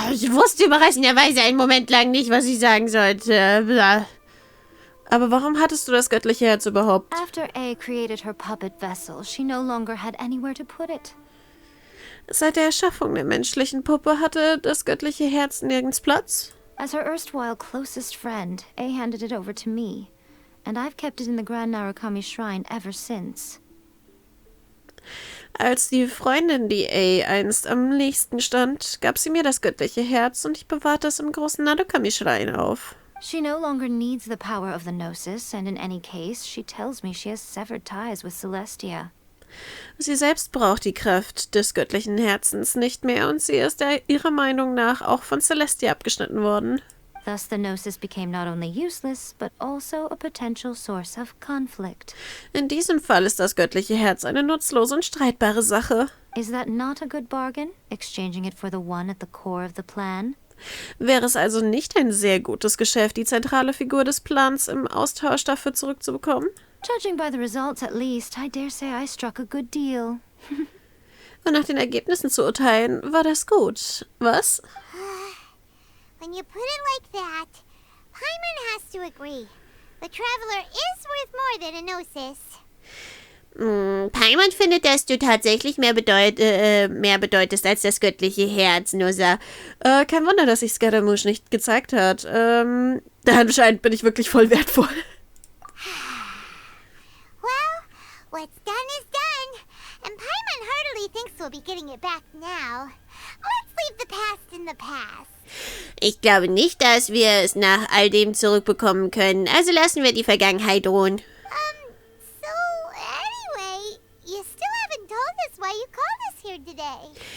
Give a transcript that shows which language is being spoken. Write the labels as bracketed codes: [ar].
[de] Ich wusste überraschenderweise einen Moment lang nicht, was ich sagen sollte. Aber warum hattest du das göttliche Herz überhaupt? [en] After A created her puppet vessel, she no longer had anywhere to put it. [de] Seit der Erschaffung der menschlichen Puppe hatte das göttliche Herz nirgends Platz. [en] As her erstwhile closest friend, A handed it over to me, and I've kept it in the Grand Narukami Shrine ever since. [de] Als die Freundin, die A einst am nächsten stand, gab sie mir das göttliche Herz und ich bewahrte es im großen Narukami-Schrein auf. [en] She no longer needs the power of the Gnosis, and in any case, she tells me she has severed ties with Celestia. [de] Sie selbst braucht die Kraft des göttlichen Herzens nicht mehr und sie ist ihrer Meinung nach auch von Celestia abgeschnitten worden. [en] Thus the Gnosis became not only useless, but also a potential source of conflict. [de] In diesem Fall ist das göttliche Herz eine nutzlose und streitbare Sache. [en] Is that not a good bargain, exchanging it for the one at the core of the plan? [de] Wäre es also nicht ein sehr gutes Geschäft, die zentrale Figur des Plans im Austausch dafür zurückzubekommen? [en] Judging by the results at least, I dare say I struck a good deal. [de] Und nach den Ergebnissen zu urteilen, war das gut. Was? [en] When you put it like that, Paimon has to agree. The Traveler is worth more than a Gnosis. [de] Paimon findet, dass du tatsächlich mehr bedeutest als das göttliche Herz, Noza. Kein Wunder, dass sich Scaramouche nicht gezeigt hat. Anscheinend bin ich wirklich voll wertvoll. [en] Well, what's done is done. And Paimon heartily thinks we'll be getting it back now. Let's leave the past in the past. [de] Ich glaube nicht, dass wir es nach all dem zurückbekommen können. Also lassen wir die Vergangenheit ruhen. [en] So, anyway, you still haven't told us why you called us here today.